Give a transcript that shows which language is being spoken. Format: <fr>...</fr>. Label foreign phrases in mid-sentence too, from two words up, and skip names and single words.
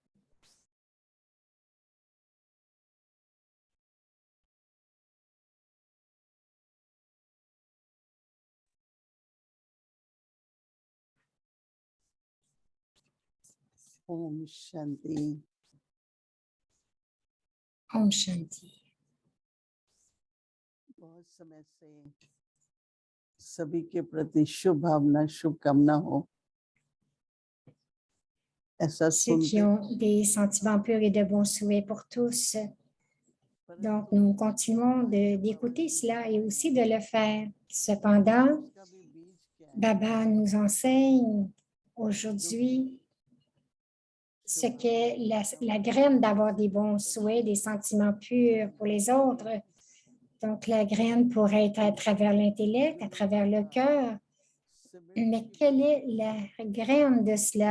<hi>ओम शांति। ओम शांति. बहुत समय से सभी के प्रति शुभ भावना शुभकामना हो ऐसा</hi> <fr>Ceux qui</fr> <hi>सुनते</hi> <fr>ont des sentiments purs et de bons souhaits pour tous. Donc, nous continuons d'écouter cela et aussi de le faire. Cependant,</fr> <hi>उसका भी बीज क्या है?</hi> <fr>Baba nous enseigne aujourd'hui ce qu'est la graine d'avoir des bons souhaits, des sentiments purs pour les autres. Donc, la graine pourrait être à travers l'intellect, à travers le cœur. Mais quelle est la graine de cela?</fr>